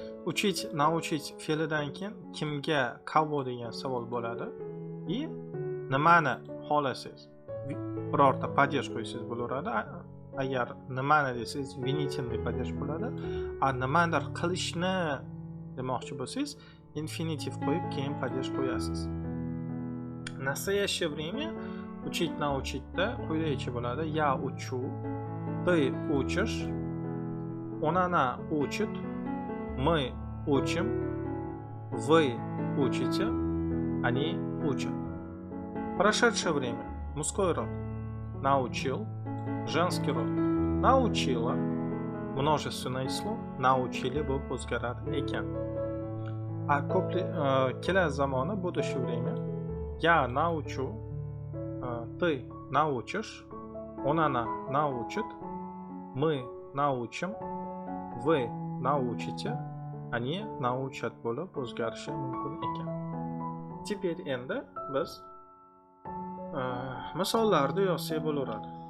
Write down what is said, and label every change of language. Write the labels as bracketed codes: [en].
[uz] Учить, научить fe'lidan keyin kimga, kого degan savol bo'ladi. И nimani xohlasangiz birorta падеж qo'ysangiz bo'laveradi. Agar nimani desangiz винительный падеж bo'ladi. A nimadir qilishni demoqchi bo'lsangiz infinitiv qo'yib keyin падеж qo'yasiz. [ru] Настоящее время учить, научить-da [uz] quyidagicha bo'ladi. [ru] Я учу, ты учишь, он она учит, мы учим, вы учите, они учат. Прошедшее время. Мужской род научил, женский род научила, множественное число научили [uz] bo'lib o'zgarar ekan. A kelasi zamoni будущее время. [ru] Я научу, ты научишь, он она научит, мы научим, вы научите, они научат [uz] bo'lib o'zgarishi mumkin ekan. Теперь endi biz misollarni yozsak bo'laveradi.